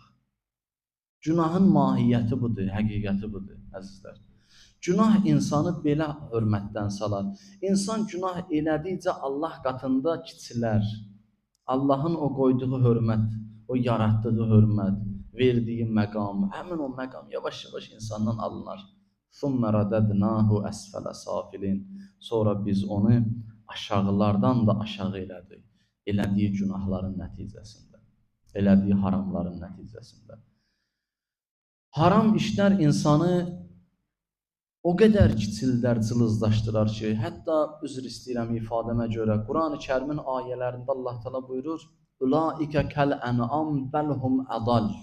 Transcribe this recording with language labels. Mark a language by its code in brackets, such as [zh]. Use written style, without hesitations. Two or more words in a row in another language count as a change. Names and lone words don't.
[az] Günahın mahiyyəti budur, həqiqəti budur, əzizlər. Günah insanı belə hörmətdən salar. İnsan günah elədikcə Allah qatında kiçilər. Allahın o qoyduğu hörmət, o yaratdığı hörmət, verdiyi məqam, həmin o məqam yavaş-yavaş insandan alınır. [ar] ثُمَّ رَدَدْنَاهُ أَسْفَلَ سَافِلِينَ [az] Sonra biz onu aşağılardan da aşağı elədik. Elədiyi günahların nəticəsində, elədiyi haramların nəticəsində. Haram işlər insanı o qədər kiçildər, cılızlaşdırar ki, hətta üzr istəyirəm ifadəmə görə, Quran-ı Kərimin ayələrində Allah Teala buyurur, [ar] "أولئك كالأنعام بل هم أضل."